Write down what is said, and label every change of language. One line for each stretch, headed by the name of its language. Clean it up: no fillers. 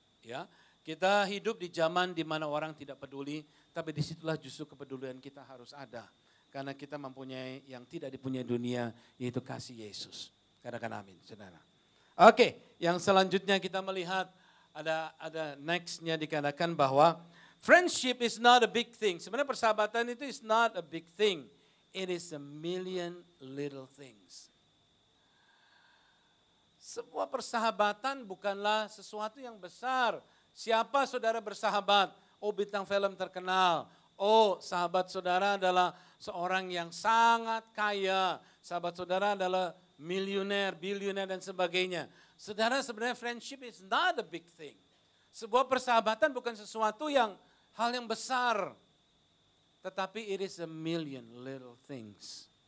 Indonesian: Ya, kita hidup di zaman di mana orang tidak peduli, tapi disitulah justru kepedulian kita harus ada. Karena kita mempunyai yang tidak dipunyai dunia, yaitu kasih Yesus. Katakan amin, saudara. Oke, yang selanjutnya kita melihat ada nextnya dikatakan bahwa
English: friendship is not a big thing.
Indonesian: Sebenarnya persahabatan itu
English: is not a big thing. It is a million little things.
Indonesian: Sebuah persahabatan bukanlah sesuatu yang besar. Siapa saudara bersahabat? Oh, bintang film terkenal. Oh, sahabat saudara adalah seorang yang sangat kaya. Sahabat saudara adalah miliuner, bilioner dan sebagainya. Saudara, sebenarnya
English: friendship is not a big thing.
Indonesian: Sebuah persahabatan bukan sesuatu yang hal yang besar. Tetapi
English: it is a million little things.